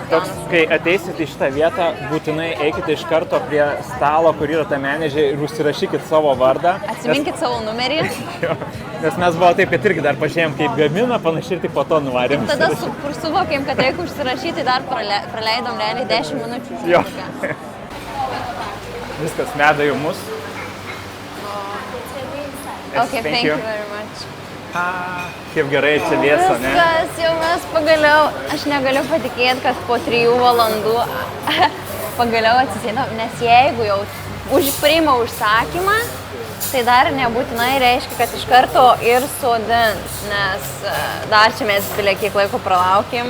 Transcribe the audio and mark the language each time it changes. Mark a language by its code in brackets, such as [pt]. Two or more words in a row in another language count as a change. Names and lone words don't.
[lt] Toks, kai ateisit į šitą vietą, būtinai eikite iš karto prie stalo, kur yra ta menedžė ir užsirašykit savo vardą. Atsiminkit savo numerį. Jo, nes mes buvo taip, kad irgi dar pažiūrėjom, kaip gamina, panašiai ir tik po to nuvarėm. Tada suvokėm, kad jeigu užsirašyti, dar praleidom realiai 10 minučių. Jo. Viskas, meda jau mus. [en] Okay, thank you very much. [lt] Kaip gerai čia vėsa, ne? Viskas, jau mes pagaliau, aš negaliu patikėti, kad po 3 valandų pagaliau atsisėdom, nes jeigu jau priima užsakymą, tai dar nebūtinai reiškia, kad iš karto ir sodins, nes dar čia mes kiek laiko pralaukėm.